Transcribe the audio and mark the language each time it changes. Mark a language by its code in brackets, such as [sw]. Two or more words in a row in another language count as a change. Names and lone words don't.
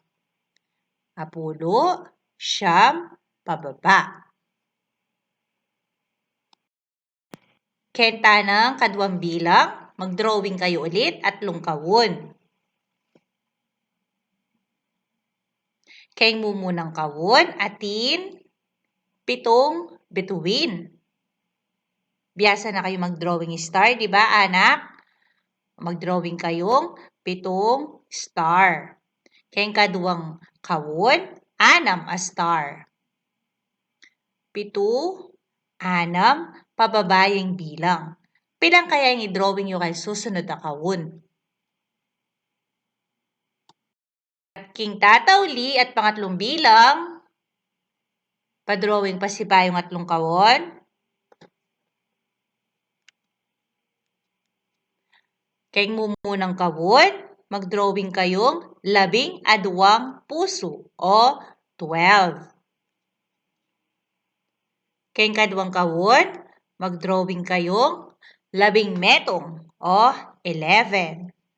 [pam] Apulo, 9, pababa. Kenta ng kaduang bilang, mag-drawing kayo ulit at 3 kawun. Keng mumunang kawun, atin 7 bituin. Biyasa na kayo mag-drawing star, di ba anak? Mag-drawing kayong 7 star. Keng kaduang kawun, 6 a star. 7, 6, pababayang bilang. Pilang kaya yung i-drawing nyo kay susunod na kawun? King tatawli at pangatlong bilang, pa-drawing pa si Bayong 3 kawun. Keng mumunang kawun, mag-drawing kayong 12 puso o 12. Keng kaduang kawun, mag-drawing kayong 12 metong o 11.